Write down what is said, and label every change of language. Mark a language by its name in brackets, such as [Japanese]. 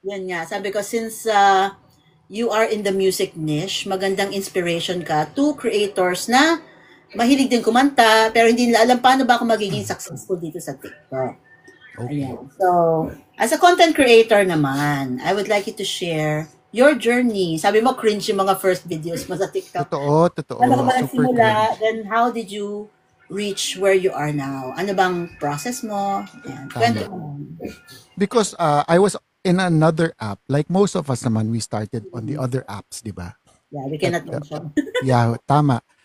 [Filipino] yan nga, sabi ko, [English] since you are in the music niche, [Filipino] magandang inspiration ka to creators na mahilig din kumanta, pero hindi nila alam paano ba ako magiging successful dito sa TikTok. [English] Okay. [Filipino] Ayan. [English] So, as a content creator naman, I would like you to share your journey. [Filipino] Sabi mo, cringe yung mga first videos mo sa TikTok. Totoo. Ano ka ba [English] Super [Filipino] nagsimula? [English] cringe. Then, how did you reach where you are now? [Filipino] Ano bang process mo? Ayan. Kwento mo. [English] Because I was in another app. Like most of us naman, we started on the other apps, di ba? Yeah, we cannot mention. Yeah, tama.